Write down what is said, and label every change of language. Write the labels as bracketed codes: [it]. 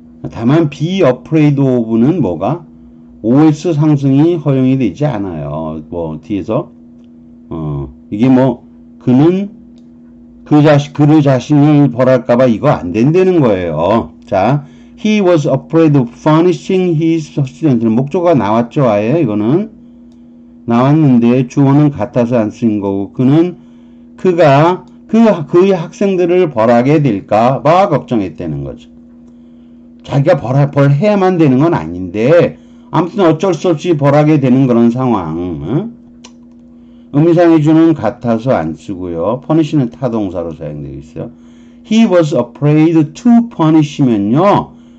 [ko] 다만 be afraid of는 뭐가 OS 상승이 허용이 되지 않아요. 뒤에서 이게 그는 그를 자신을 벌할까봐 이거 안 된다는 거예요. [en] 자, he was afraid of punishing his students. [ko] 목적어가 나왔죠, 아예 이거는 나왔는데 주어는 같아서 안 쓴 거고 그가 그의 학생들을 벌하게 될까봐 걱정했다는 거죠. 자기가 벌해야만 되는 건 아닌데 아무튼 어쩔 수 없이 벌하게 되는 그런 상황. 의미상의 주는 같아서 안 쓰고요. punish는 타동사로 사용되어 있어요. [en] He was afraid to punish면요.